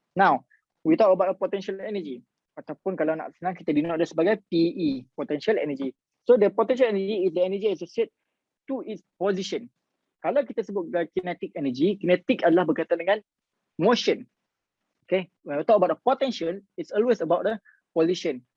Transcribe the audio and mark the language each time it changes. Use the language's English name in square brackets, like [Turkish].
[English] Now, we talk about potential energy. [Malay] Ataupun kalau nak senang, kita [English] denote [Malay] dia sebagai [English] PE, potential energy. So the potential energy is the energy associated to its position. [Malay] Kalau kita sebut kinetic energy, kinetic adalah berkaitan dengan motion. [English] Okay, when we talk about the potential, it's always about the position.